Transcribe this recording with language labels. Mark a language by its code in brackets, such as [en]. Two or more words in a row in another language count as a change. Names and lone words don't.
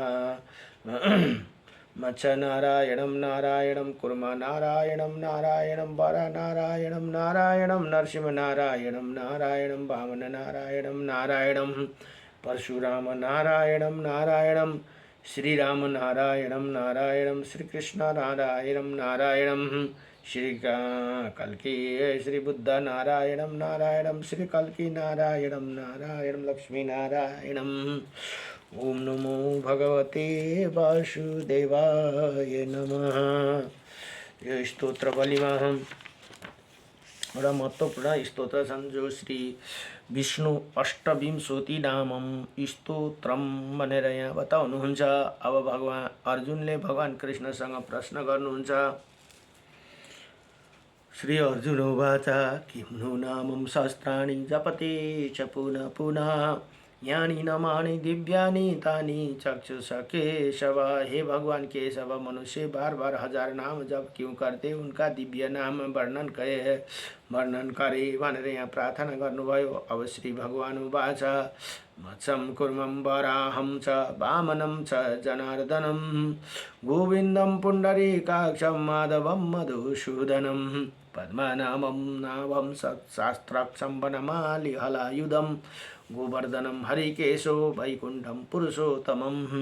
[sa] मत्स्यनारायणं नारायणं कुर्मनारायणं नारायणं वरनारायणं नारायणं नरसिंहनारायणं नारायणं वामननारायणं नारायणं परशुराम नारायणं नारायणं श्रीराम नारायणं नारायणं श्रीकृष्ण नारायणं नारायणं श्री कल्की श्री बुद्ध नारायणं नारायणं श्री कल्की नारायणं नारायणं लक्ष्मी नारायणं। ओम नमो भगवते वासुदेवाय नमः। [ne] यो स्तोत्र बलिमा एउटा महत्त्वपूर्ण स्तोत्र छन् जो श्री विष्णु अष्टविंशति नामम स्तोत्रम भनेर यहाँ बताउनुहुन्छ। अब भगवान अर्जुनले भगवान कृष्णसँग प्रश्न गर्नुहुन्छ। [sa] श्री अर्जुन उवाच किं नु नामं सहस्राणि जपते च पुनः पुनः, यानि नामानि दिव्यानि तानि चक्षुष केशव। [hi] हे भगवान केशव, मनुष्य बार बार हजार नाम जप क्यों करते, उनका दिव्य नाम वर्णन करे [ne] भनेर यहाँ प्रार्थना गर्नुभयो। [sa] अब श्री भगवान उवाच मत्स्यं कुर्मं वराहं च वामनं च जनार्दनं, गोविन्दं पुण्डरीकाक्षं माधवं मधुसूदनं, पद्मनाभं नाभं शास्त्राक्षं वनमालि हलायुधं, गोवर्धनं हरिकेशो वैकुण्ठं पुरुषोत्तमं,